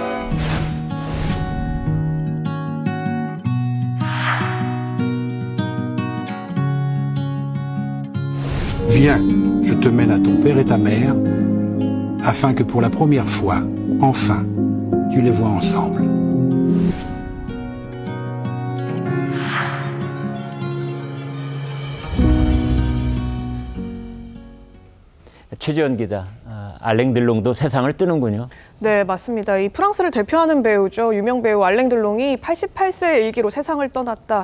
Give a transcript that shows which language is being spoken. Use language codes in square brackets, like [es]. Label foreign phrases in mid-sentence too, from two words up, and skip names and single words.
[fr] Viens, je te mène à ton père et ta mère, afin que pour la première fois, enfin, tu les vois ensemble. [ko] 최지연 기자, 알랭 들롱도 세상을 뜨는군요. 네, 맞습니다. 이 프랑스를 대표하는 배우죠. 유명 배우 알랭 들롱이 88세 일기로 세상을 떠났다.